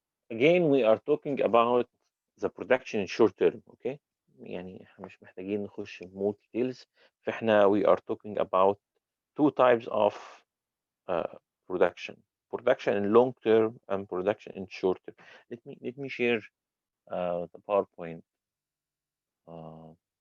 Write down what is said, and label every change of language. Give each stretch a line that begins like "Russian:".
English: Again, we are talking about the production in short term. Okay.
Arabic: يعني احنا مش محتاجين نخش في
English: more details. فاحنا we are talking about two types of production: production in long term and production in short term. Let me share the PowerPoint. Uh,